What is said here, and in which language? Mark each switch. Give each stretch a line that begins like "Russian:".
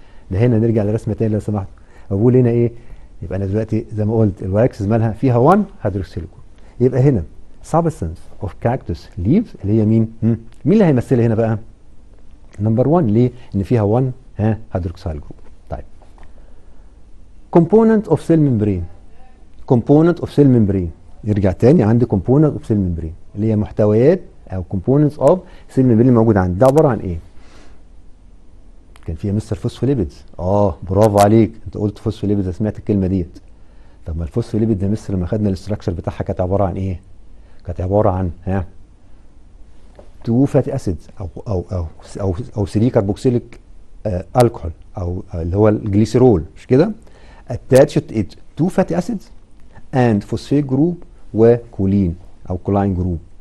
Arabic: ده هنا نرجع لرسمه تاني لو سمحت. بقول هنا ايه؟ يبقى انا دلوقتي زي ما قلت الواكسز مالها فيها 1 هيدروكسيل جروب. يبقى هنا
English: substance of cactus leaves
Arabic: اللي هي مين؟ مين اللي هيمثلها هنا بقى؟ نمبر 1. ليه؟ ان فيها 1 هيدروكسيل جروب. طيب
English: component of cell membrane. component of cell membrane
Arabic: يرجع تاني عندي
English: component of cell membrane
Arabic: اللي هي محتويات او
English: components of cell membrane
Arabic: الموجود عندي. ده عباره عن ايه؟ كان فيها مستر فوسفوليبيدز. برافو عليك، انت قلت فوسفوليبيدز، سمعت الكلمه ديت. طب ما الفوسفوليبيد ده مستر لما خدنا الاستراكشر بتاعها كانت عباره عن ايه؟ كانت عباره عن 2 فاتي اسيدز او 3 كربوكسيليك الكحول او اللي هو الجليسيرول، مش كده؟
English: attached it
Arabic: 2 فاتي اسيدز and phosphate جروب وكولين او كولاين جروب.